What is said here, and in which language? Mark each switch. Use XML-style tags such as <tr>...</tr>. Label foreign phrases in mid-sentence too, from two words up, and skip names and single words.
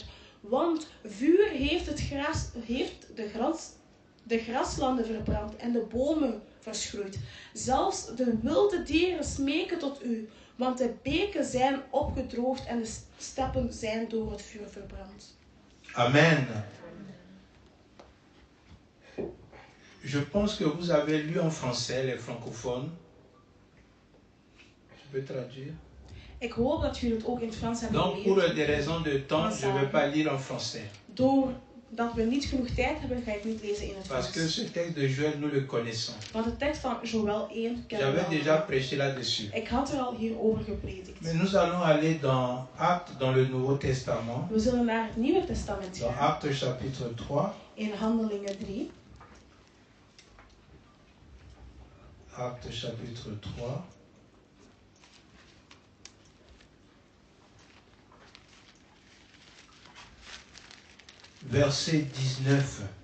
<nl>Want vuur heeft de graslanden verbrand en de bomen verschroeid. Zelfs de wilde dieren smeken tot u, want de beken zijn opgedroogd en de steppen zijn door het vuur verbrand. Amen.</nl> <fr>Je pense que vous avez lu en français, les francophones. Je peux traduire.</fr> <nl>Ik hoop dat jullie het ook in het Frans hebben</nl> <fr>Donc pour</fr> <nl>geleerd.</nl> <fr>des raisons de temps, je ne vais pas lire en français.</fr> <nl>Doordat we niet genoeg tijd hebben, ga ik niet lezen in het</nl> <fr>Parce que</fr> <nl>Frans.</nl> <fr>ce texte de Joël, nous le connaissons.</fr> <nl>Want de tekst van Joël 1 kennen we</nl> <fr>J'avais déjà</fr> <nl>allemaal.</nl> <fr>prêché là-dessus.</fr> <nl>Ik had er al hierover gepredikt.</nl> <fr>Mais nous allons aller dans Actes, dans le Nouveau Testament.</fr> <nl>We zullen naar het Nieuwe Testament</nl> <fr>Dans</fr> <nl>gaan.</nl> <fr>Actes chapitre 3.</fr> <nl>In Handelingen 3.</nl> <fr>Actes chapitre 3. Verset 19.</fr>